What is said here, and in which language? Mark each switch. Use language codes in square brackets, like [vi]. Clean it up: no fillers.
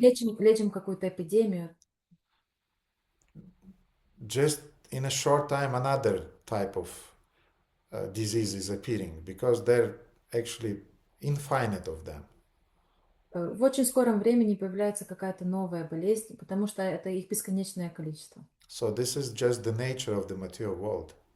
[ru] лечим какую-то эпидемию, [en] just in a short time another type of disease is appearing because they're actually infinite of them. [ru] В очень скором времени появляется какая-то новая болезнь, потому что это их бесконечное количество. [en] So this is just the nature of the material world.